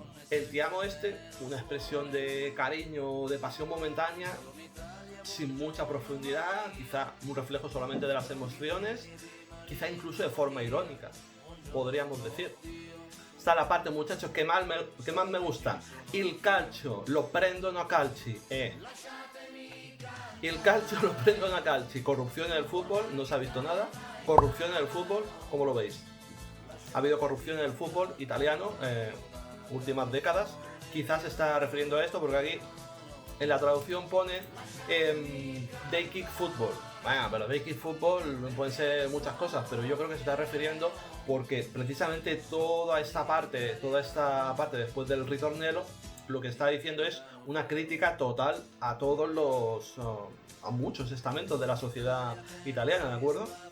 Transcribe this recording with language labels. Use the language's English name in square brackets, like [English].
[Spanish] El ti amo una expresión de cariño, de pasión momentánea, sin mucha profundidad, quizá un reflejo solamente de las emociones, quizá incluso de forma irónica, podríamos decir. Está la parte, muchachos, que más me gusta. [Italian] Il calcio lo prendono a calci. Il calcio lo prendono a calci. [Spanish] Corrupción en el fútbol, no se ha visto nada. Corrupción en el fútbol, ¿cómo lo veis? Ha habido corrupción en el fútbol italiano últimas décadas. Quizás se está refiriendo a esto porque aquí en la traducción pone [English] They Kick Football. [Spanish] Bueno, pero [English] They Kick Football [Spanish] pueden ser muchas cosas, pero yo creo que se está refiriendo porque precisamente toda esta parte después del ritornello, lo que está diciendo es una crítica total a todos a muchos estamentos de la sociedad italiana, ¿de acuerdo?